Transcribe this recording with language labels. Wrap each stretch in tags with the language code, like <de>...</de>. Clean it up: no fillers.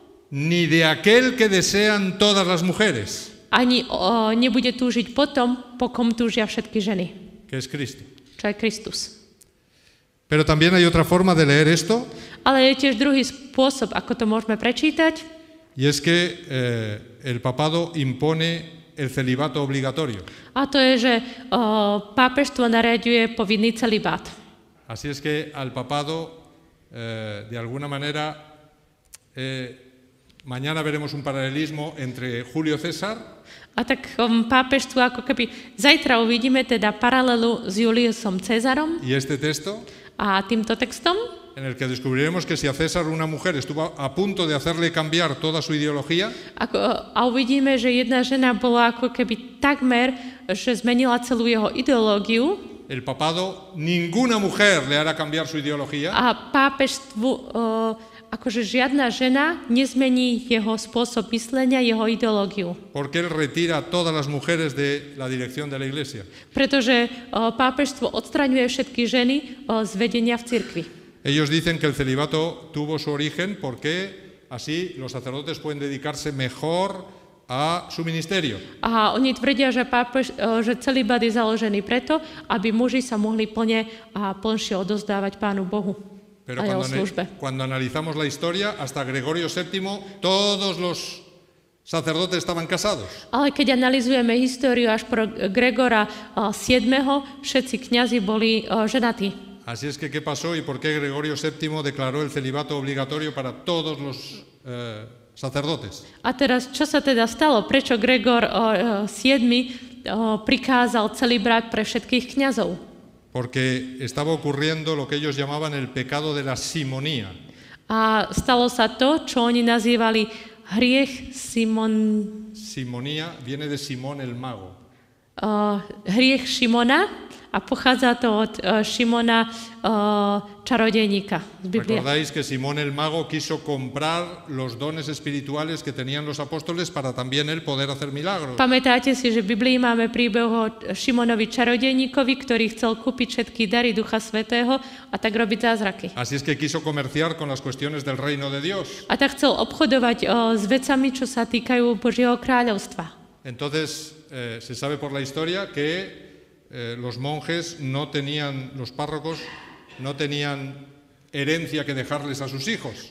<es>Ni de aquel que desean todas las mujeres.</es> <sk>Ani nebude túžiť potom, po kom túžia všetky ženy.</sk> <es>Que es Cristo.</es> <sk>Čo je Kristus.</sk> <es>Pero también hay otra forma de leer esto.</es> <sk>Ale je tiež druhý spôsob, ako to môžeme prečítať.</sk> <es>Y es que el papado impone el celibato obligatorio.</es> <sk>A to je, že pápežstvo nariaďuje povinný celibát.</sk> <es>Así es que al papado, de alguna manera, mañana veremos un paralelismo entre Julio César.</es> <sk>A tak pápežstvo, ako keby zajtra uvidíme teda paralelu s Juliusom Cezarom.</sk> <es>Y este texto.</es> <sk>A týmto textom,</sk> <es>en el que descubriremos que si a César una mujer estuvo a punto de hacerle cambiar toda su ideología,</es> <sk>a uvidíme, že jedna žena bola ako keby takmer, že zmenila celú jeho ideológiu.</sk> <es>El papado, ninguna mujer le hará cambiar su ideología.</es> <sk>A pápežstvu, akože žiadna žena nezmení jeho spôsob myslenia, jeho ideológiu.</sk> <es>Porque él retira a todas las mujeres de la dirección de la iglesia.</es> <sk>Pretože pápežstvo odstraňuje všetky ženy z vedenia v cirkvi.</sk> <es>Ellos dicen que el celibato tuvo su origen porque así los sacerdotes pueden dedicarse mejor a su ministerio.</es> <sk>A oni tvrdia, že celibát je založený preto, aby muži sa mohli plne a plnšie odozdávať Pánu Bohu.</sk> <es>Pero cuando analizamos la historia, hasta Gregorio VII, todos los sacerdotes estaban casados.</es> <sk>Ale keď analizujeme históriu až pro Gregora VII, všetci kňazi boli ženatí.</sk> <es>Así es que, ¿qué pasó y por qué Gregorio VII declaró el celibato obligatorio para todos los sacerdotes?</es> <sk>A teraz, čo sa teda stalo? Prečo Gregor VII prikázal celibrát pre všetkých kňazov?</sk> <es>Porque estaba ocurriendo lo que ellos llamaban el pecado de la simonía.</es> <sk>A stalo sa to, čo oni nazývali hriech</sk> <es>Simonía viene de Simón el mago.</es> <sk>Hriech Šimona a pochádza to od Šimona čarodejníka z Biblie.</sk> <es>Recordáis que Simón el mago quiso comprar los dones espirituales que tenían los apóstoles para también él poder hacer milagros.</es> <sk>Pamätáte si, že v Biblii máme príbeh o Šimonovi čarodejníkovi, ktorý chcel kúpiť všetky dary Ducha Svätého a tak robiť zázraky.</sk> <es>Así es que quiso comerciar con las cuestiones del reino de Dios.</es> <sk>A tak chcel obchodovať s vecami, čo sa týkajú Božieho kráľovstva.</sk> <es>Entonces se sabe por la historia que los monjes no tenían, los párrocos no tenían herencia que dejarles a sus hijos.</es>